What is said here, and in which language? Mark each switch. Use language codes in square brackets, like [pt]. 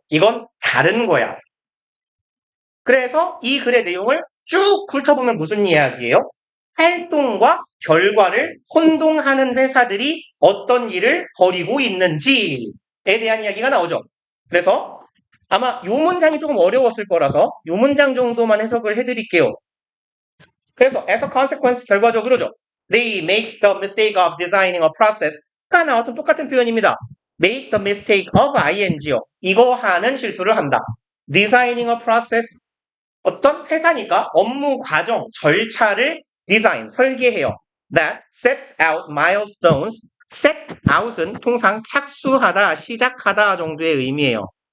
[ko] 이건 다른 거야. 그래서 이 글의 내용을 쭉 훑어보면 무슨 이야기예요? 활동과 결과를 혼동하는 회사들이 어떤 일을 벌이고 있는지에 대한 이야기가 나오죠. 그래서 아마 이 문장이 조금 어려웠을 거라서 이 문장 정도만 해석을 해드릴게요. 그래서 [en] as a consequence [ko] 결과적으로죠. [en] They make the mistake of designing a process. [ko] 가 나왔던 똑같은 표현입니다. [en] make the mistake of ing [ko] 요. 이거 하는 실수를 한다. [en] designing a process [ko] 어떤 회사니까 업무 과정, 절차를 디자인, 설계해요. [en] That sets out milestones. [ko] set out은 통상 착수하다, 시작하다 정도의 의미예요.